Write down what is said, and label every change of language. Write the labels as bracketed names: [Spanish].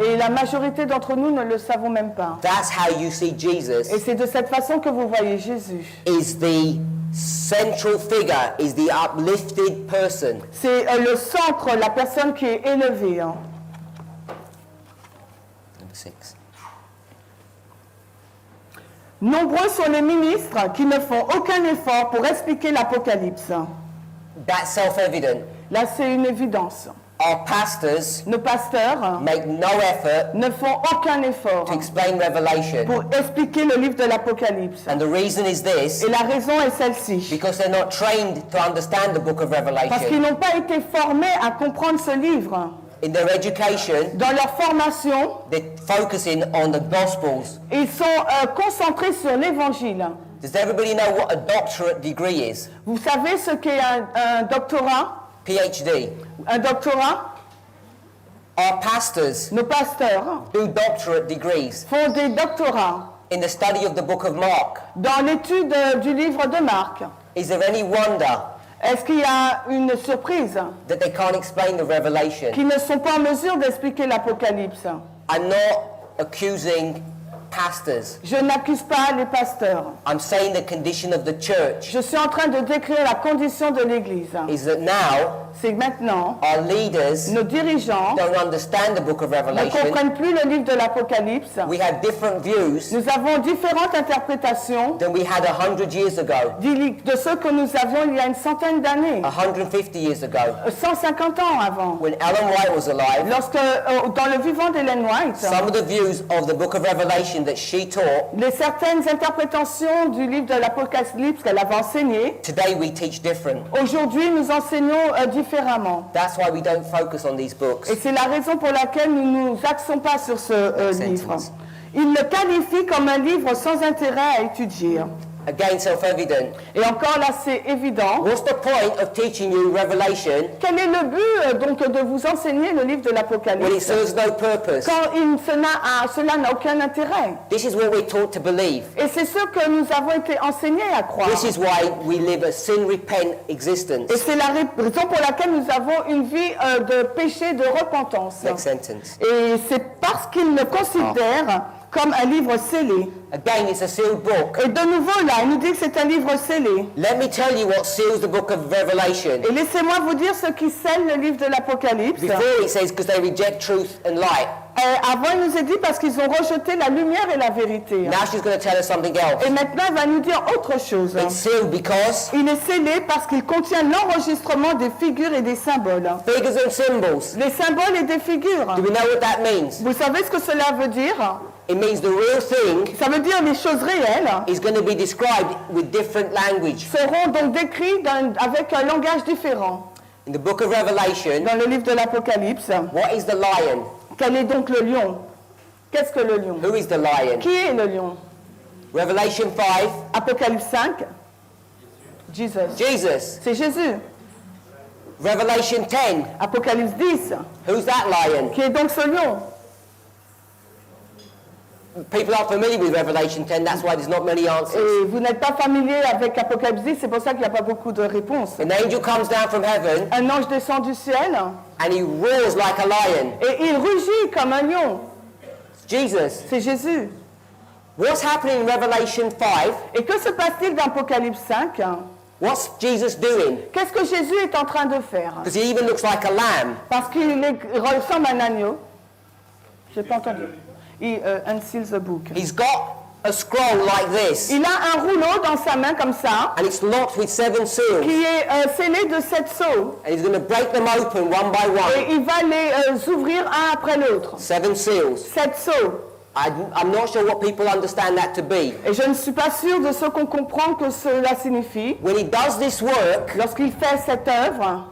[French] Et la majorité d'entre nous ne le savons même pas. [English] That's how you see [French] Et [English] Jesus. [French] c'est de cette façon que vous voyez Jésus. [English] Is the central figure, is the uplifted person. [French] C'est le centre, la personne qui est élevée. [English] Number 6. [French] Nombreux sont les ministres qui ne font aucun effort pour expliquer l'Apocalypse. [English] That's self-evident. [French] Là, c'est une évidence. [English] Our pastors [French] Nos pasteurs [English] make no effort [French] ne font aucun effort [English] to explain Revelation. [French] pour expliquer le livre de l'Apocalypse. [English] And the reason is this, [French] Et la raison est celle-ci. [English] because they're not trained to understand the book of [French] Parce qu'ils [English] Revelation. [French] n'ont pas été formés à comprendre ce livre. [English] In their education, [French] Dans leur formation, [English] they're focusing on the Gospels. [French] ils sont concentrés sur l'Évangile. [English] Does everybody know what a doctorate degree is? [French] Vous savez ce qu'est un doctorat? [English] PhD. [French] Un doctorat? [English] Our pastors [French] Nos pasteurs [English] do doctorate degrees [French] font des doctorats [English] in the study of the book of Mark. [French] dans l'étude du livre de Marc. [English] Is there any wonder [French] Est-ce qu'il y a une surprise [English] that they can't explain the Revelation? [French] qu'ils ne sont pas en mesure d'expliquer l'Apocalypse? [English] I'm not accusing pastors. [French] Je n'accuse pas les pasteurs. [English] I'm saying the condition of the church [French] Je suis en train de décrire la condition de l'Église. [English] is that now [French] C'est que maintenant, [English] our leaders [French] nos dirigeants [English] don't understand the book of [French] ne [English] Revelation. [French] comprennent plus le livre de l'Apocalypse. [English] We have different views [French] Nous avons différentes interprétations [English] than we had 100 years ago, [French] de ceux que nous avions il y a une centaine d'années, [English] 150 years ago. [French] 150 ans avant. [English] When Ellen White was alive, [French] Lorsque, dans le vivant d'Ellen White, [English] some of the views of the book of Revelation that she taught, [French] certaines interprétations du livre de l'Apocalypse qu'elle avait enseigné, [English] today we teach different. [French] aujourd'hui nous enseignons différemment. [English] That's why we don't focus on these books. [French] Et c'est la raison pour laquelle nous ne nous axons pas sur ce livre. Il le qualifie comme un livre sans intérêt à étudier. [English] Again, self-evident. [French] Et encore là, c'est évident. [English] What's the point of teaching you Revelation [French] Quel est le but donc de vous enseigner le livre de [English] when it [French] l'Apocalypse [English] serves no purpose? [French] quand cela n'a aucun intérêt? [English] This is what we're taught to believe. [French] Et c'est ce que nous avons été enseignés à croire. [English] This is why we live a sin-repent existence. [French] Et c'est la raison pour laquelle nous avons une vie de péché, de repentance. [English] Next sentence. [French] Et c'est parce qu'ils le considèrent comme un livre scellé. [English] Again, it's a sealed book. [French] Et de nouveau, là, il nous dit que c'est un livre scellé. [English] Let me tell you what seals the book of Revelation. [French] Et laissez-moi vous dire ce qui scelle le livre de l'Apocalypse. [English] Before it says, because they reject truth and light. [French] Avant, il nous est dit parce qu'ils ont rejeté la lumière et la vérité. [English] Now she's going to tell us something else. [French] Et maintenant, il va nous dire autre chose. [English] It's sealed because [French] Il est scellé parce qu'il contient l'enregistrement des figures et des symboles. [English] figures and symbols. [French] Les symboles et des figures. [English] Do we know what that means? [French] Vous savez ce que cela veut dire? [English] It means the real thing [French] Ça veut dire les choses réelles [English] is going to be described with different language. [French] seront donc décrites avec un langage différent. [English] In the book of Revelation, [French] Dans le livre de l'Apocalypse, [English] what is the lion? [French] quel est donc le lion? Qu'est-ce que le lion? [English] Who is the lion? [French] Qui est le lion? [English] Revelation 5, [French] Apocalypse 5, Jesus. [English] Jesus. [French] C'est Jésus. [English] Revelation 10, [French] Apocalypse 10, [English] who's that lion? [French] qui est donc ce lion? [English] People aren't familiar with Revelation 10, that's why there's not many answers. [French] Et vous n'êtes pas familier avec Apocalypse 10, c'est pour ça qu'il n'y a pas beaucoup de réponses. [English] An angel comes down from heaven [French] Un ange descend du ciel [English] and he roars like a lion. [French] et il rugit comme un lion. [English] Jesus. [French] C'est Jésus. [English] What's happening in Revelation 5? [French] Et que se passe-t-il dans Apocalypse 5? [English] What's Jesus doing? [French] Qu'est-ce que Jésus est en train de faire? [English] Because he even looks like a lamb. [French] Parce qu'il ressemble à un agneau. Je n'ai pas entendu. Il [English] unseals the book. He's got a scroll like this [French] Il a un rouleau dans sa main comme ça, [English] and it's locked with 7 seals. [French] qui est scellé de 7 sceaux. [English] And he's going to break them open one by [French] Et [English] one. [French] il va les ouvrir un après l'autre. [English] 7 seals. [French] 7 sceaux. [English] I'm not sure what people understand that to be. [French] Et je ne suis pas sûre de ce qu'on comprend que cela signifie. [English] When he does this work, [French] Lorsqu'il fait cette œuvre,